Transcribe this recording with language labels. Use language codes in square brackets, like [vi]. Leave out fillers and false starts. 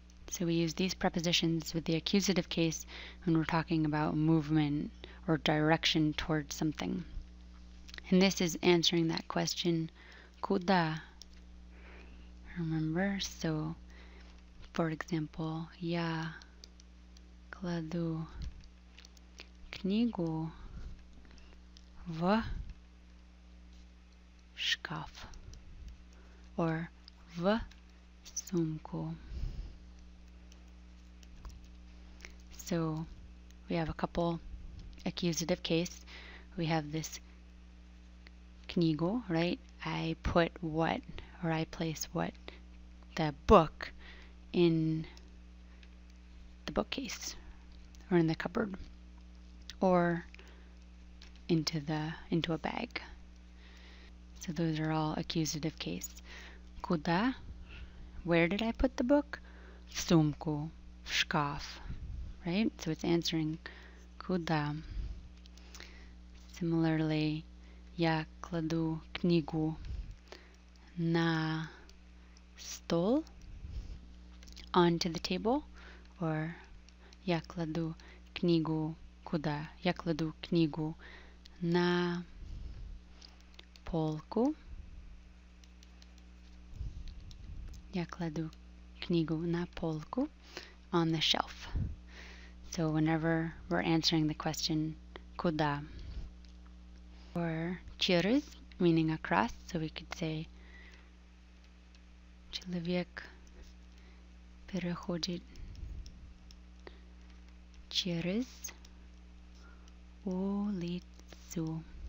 [en] So we use these prepositions with the accusative case when we're talking about movement or direction towards something. And this is answering that question, [ru] куда? [en] Remember? So, for example, [ru] я кладу книгу в шкаф, [en] or [ru] в сумку. [en] So we have a couple accusative case. We have this [ru] книгу, [en] right? I put what, or I place what, the book in the bookcase or in the cupboard or into a bag. So those are all accusative case. [ru] Куда? [en] Where did I put the book? [ru] В сумку, в шкаф. [en] Right? So it's answering [ru] куда. [en] Similarly, [ru] я кладу книгу на стол, [en] onto the table, or [ru] я кладу книгу куда? Я кладу книгу на полку. Я кладу книгу на полку, [en] on the shelf. So whenever we're answering the question [ru] куда, [en] or [ru] через, [en] meaning across, so we could say [ru] человек переходит через улицу.